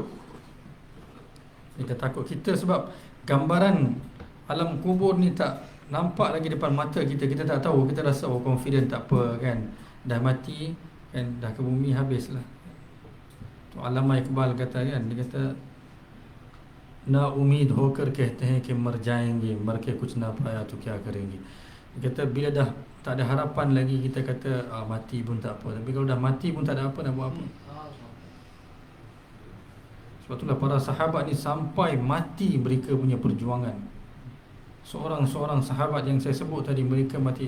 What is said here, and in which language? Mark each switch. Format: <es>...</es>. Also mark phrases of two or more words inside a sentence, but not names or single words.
<ms>Kita takut kita sebab gambaran alam kubur ni tak nampak lagi depan mata kita. Kita tak tahu, kita rasa confident tak apa kan. Dah mati kan, dah ke bumi habislah. Tu Allama Iqbal kata kan, dia kata</ms> <ur>نا امید ہو کر کہتے ہیں کہ مر جائیں گے مر کے کچھ نہ پایا تو کیا کریں گے.</ur> <ms>Dia kata bila dah tak ada harapan lagi, kita kata mati pun tak apa. Tapi kalau dah mati pun tak ada apa, nak buat apa? Sebab itulah para sahabat ni sampai mati mereka punya perjuangan. Seorang-seorang sahabat yang saya sebut tadi, mereka mati.</ms>